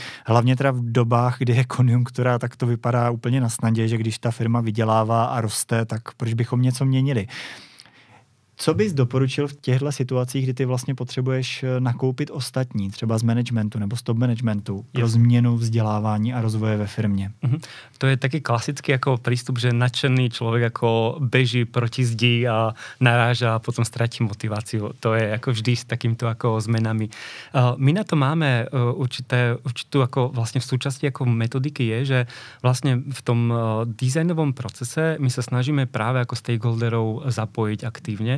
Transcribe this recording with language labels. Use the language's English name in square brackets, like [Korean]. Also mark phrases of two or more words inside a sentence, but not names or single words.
[Czech] Hlavně teda v dobách, kdy je konjunktura, tak to vypadá úplně na snadě, že když ta firma vydělává a roste, tak proč bychom něco měnili? Co bys doporučil v těchto situacích, kdy ty vlastně potřebuješ nakoupit ostatní, třeba z managementu nebo z top managementu, pro změnu vzdělávání a rozvoje ve firmě? [Slovak] To je taký klasický ako prístup, že nadšený človek ako beží proti zdi a naráža a potom stratí motiváciu. To je ako vždy s takýmto ako zmenami. My na to máme určitú ako vlastne v súčasti ako metodiky je, že vlastne v tom dizajnovom procese my sa snažíme práve ako stakeholderov zapojiť aktívne.